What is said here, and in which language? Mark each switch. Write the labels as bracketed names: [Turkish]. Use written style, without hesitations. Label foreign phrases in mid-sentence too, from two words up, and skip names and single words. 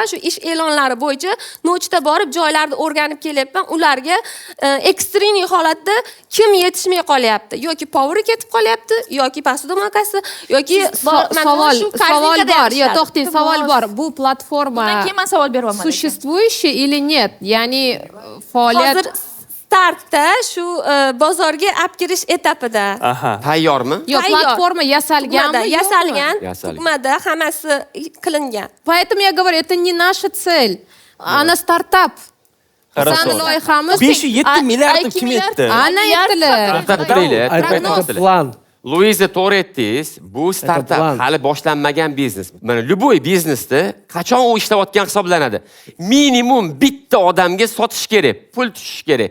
[Uzbek] Shu ish e'lonlari bo'yicha nochda borib joylarni o'rganib kelyapman. Ularga ekstreniy holatda kim yetishmay qolyapti, yoki power ketib qolyapti, yoki posudomakasi, yoki savol bor. Yo, to'xting, savol bor. Bu platforma keyin savol beryapman. [Russian] Существующий или нет? [Uzbek] Ya'ni faoliyat hozir startda shu bozorga olib kirish etapida. Tayyormi? Yo'q, platforma yasalganmi? Yasalgan. Tugmada hammasi qilingan. [Russian] Поэтому я говорю, это не наша цель. Она стартап. [Uzbek] Bizani loyihamiz 5-7 milliard kim aytdi? Ana aytdilar. Plan. Luiza to'g'ri aytdingiz, bu startap hali boshlanmagan biznes. Mana любой biznesda qachon u ishlayotgan hisoblanadi. Minimum bitta odamga sotish kerak, pul tushish kerak.